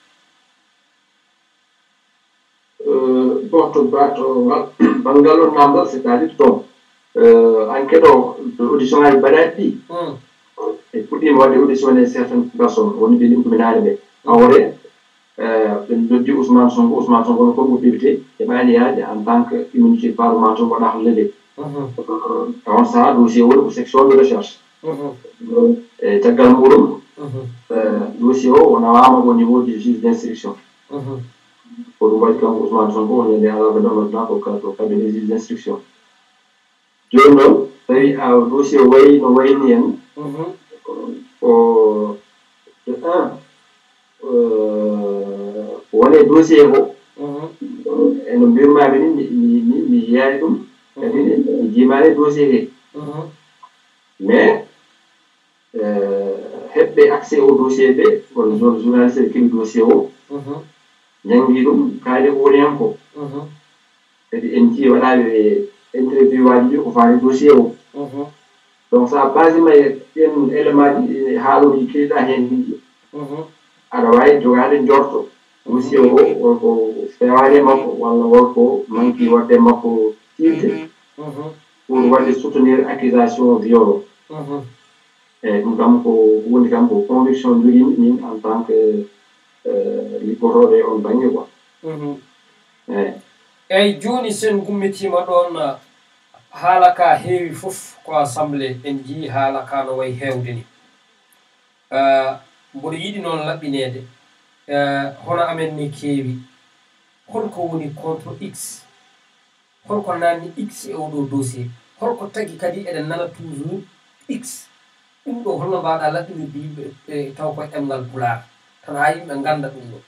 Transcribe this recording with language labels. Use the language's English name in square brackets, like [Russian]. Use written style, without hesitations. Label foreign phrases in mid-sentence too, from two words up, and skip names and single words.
[Fula] bon to banggal on namdal [French] c'est à dire [Fula] to enquête o audition ngaji mbaɗaɗi ɗi e puɗɗima wadde audition e certaines personnes woni ɓe ɗimɗuminaade ɓe hawre ɓe noddi Ousmane Sonko no konko député heɓani yaade [French] en tant que immunité parlementaire [Fula] waɗaka levé on saha dossier woni ko [French] section de recherche [Fula] e caggal muɗum dossier o nawama [French] au niveau du juge d' instruction [Fula] ko ɗum waɗi kanko Ousmane Sonko woni nde alaɓe ɗonnoɗa ko [French] cabinet juge d' instruction [Fula] joni noon tawi dossier o wayi no wayni en ko de wone dossier o eno mbirmami ni mi yiyani ɗum kadi mi jimani dossier he mais heɓɓe [French] accès au dossier [Fula] ɓe kono journaliste ɓe keeɓi dossier o jangi ɗum kaali ko woni hen ko kadi en jii waɗaɓe interview waji ɗi ko fani dossier o donc sa basima e ɗen élément ji haaluji keeɗa hen ɗiɗi aɗa wawi jogade jorto dossier o wonko fewani e makko walla wonko manqui wadde makko tiiɗde pour wadde [French] soutenir accusation viol [Fula] o eyyi ɗum kam ko woni kam ko conviction jogimi min [French] en tant que [Fula] liggotoɗo e on banggue quoi eyyi eyyi joni sen gummitima ɗon haala ka heewi foof ko assemblé en jii haala ka no wayi hewde ni mboɗo yiɗi noon laɓɓinede hono amen ni keewi holko woni [French] contre x [Fula] holko nanni x e oɗo dossier holko tagui kadi eɗen nana [French] toujours x [Fula] ɗum ɗo holno mbaɗa laɓɓinirde yimɓe taw koye ɗemgal pulaar tan ha yimɓe ganda ɗum ɗo